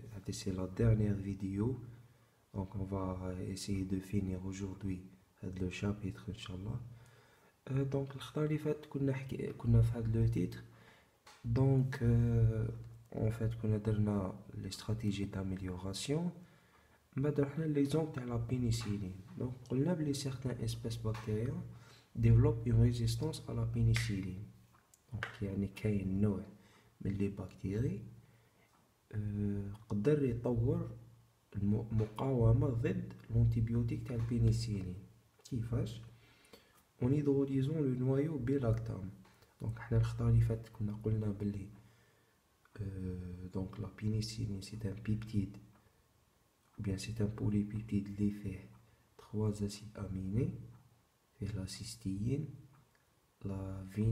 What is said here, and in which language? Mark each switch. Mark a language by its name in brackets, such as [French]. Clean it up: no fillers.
[French] C'est la dernière vidéo. Donc, on va essayer de finir aujourd'hui le chapitre, Inch'Allah. [Arabic] الخطرة اللي فاتت كنا في هذا لو تيتر. [French] دونك en fait [Arabic] كنا درنا [French] les stratégies d'amélioration. [Arabic] بعد رحنا ليكزومبل تاع لا بينيسيلين. دونك قلنا بلي [French] certains espèces bactériens développent une résistance à la pénicilline. [Arabic] دونك يعني كاين نوع من لي بكتيري قدر يطور مقاومة ضد الانتيبيوتيك تاع البينيسيلين. كيفاش؟ [French] en hydrolysant le noyau بلاكتام. [Arabic] دونك حنا الخطرة اللي فاتت كنا قلنا بلي [French] donc la pénicilline c'est un peptide ou bien c'est un polipeptide [Arabic] اللي فيه [French] 3 acides aminés, [Arabic] فيه [French] la cystine, la